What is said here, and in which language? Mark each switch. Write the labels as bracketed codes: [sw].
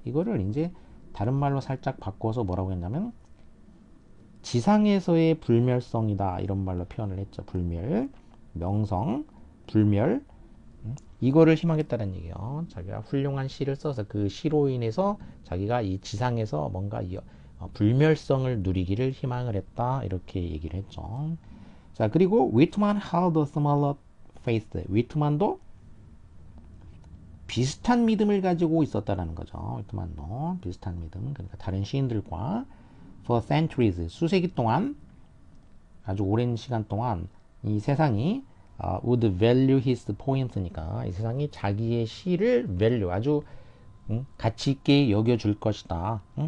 [ko] 이거를 이제 다른 말로 살짝 바꿔서 뭐라고 했냐면 지상에서의 불멸성이다 이런 말로 표현을 했죠. 불멸, 명성, 불멸 이거를 희망했다는 얘기예요. 자기가 훌륭한 시를 써서 그 시로 인해서 자기가 이 지상에서 뭔가 불멸성을 누리기를 희망을 했다 이렇게 얘기를 했죠. [en] 자 그리고 위트만 held a similar faith. [ko] 위트만도 비슷한 믿음을 가지고 있었다라는 거죠. 위트만도 비슷한 믿음. 그러니까 다른 시인들과 [en] for centuries [ko] 수세기 동안 아주 오랜 시간 동안 이 세상이 [en] would value his point [ko] 니까 이 세상이 자기의 시를 value 아주 가치 있게 여겨줄 것이다.